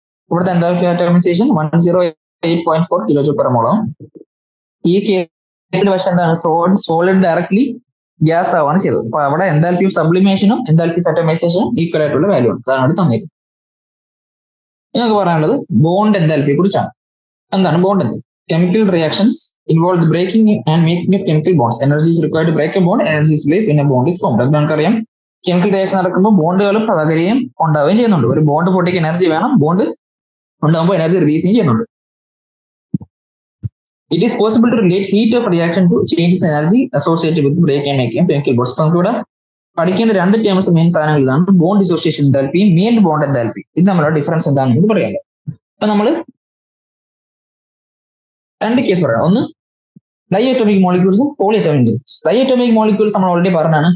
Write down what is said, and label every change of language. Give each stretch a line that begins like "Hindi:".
Malayalam: ഇവിടുത്തെ enthalpy of atomisation 108.4 kJ/mol. ഈ കേസിൽ പക്ഷെ എന്താണ് സോളിഡ് ഡയറക്ട്ലി ഗ്യാസ് ആവാണ് ചെയ്തത്. അപ്പൊ അവിടെ enthalpy of സബ്ലിമേഷനും enthalpy of അറ്റോമൈസേഷനും equal ആയിട്ടുള്ള വാല്യൂ ആണ്. അതാണ് അവിടെ തന്നിരിക്കുന്നത്. ഞങ്ങൾക്ക് പറയാനുള്ളത് ബോണ്ട് എൻതാൽപ്പിയെ കുറിച്ചാണ്. എന്താണ് bond എന്തൽപ്പി?
English: Chemical reactions involve the breaking and making of chemical bonds. Energy is required to break a bond. Energy is placed when a bond is formed.
Malayalam: അത് നമുക്കറിയാം, കെമിക്കൽ റിയാക്ഷൻ നടക്കുമ്പോൾ ബോണ്ടുകളും പകരുകയും ഉണ്ടാവുകയും ചെയ്യുന്നുണ്ട്. ഒരു ബോണ്ട് പൊട്ടിക്ക് എനർജി വേണം, bond ഉണ്ടാകുമ്പോൾ energy release ചെയ്യുന്നുണ്ട്.
English: It is possible to relate heat of reaction to changes in energy associated with breaking and making of chemical bonds.
Malayalam: അപ്പൊ നമുക്കിവിടെ പഠിക്കേണ്ട രണ്ട് ടേംസ് മെയിൻ സാധനങ്ങൾ ഇതാണ്: bond dissociation എൻതാൽപ്പിയും main bond enthalpy. ഇത് നമ്മളുടെ ഡിഫറൻസ് എന്താണെന്ന് പറയാമല്ലോ. അപ്പൊ നമ്മൾ രണ്ട് കേസ് പറയാം. ഒന്ന് ഡൈഅറ്റോമിക് മോളിക്യൂൾസും പോളിഅറ്റോമിക് മോളിക്യൂൾസ്. ഡൈഅറ്റോമിക് മോളിക്യൂൾസ് നമ്മൾ ഓൾറെഡി പറഞ്ഞാണ്.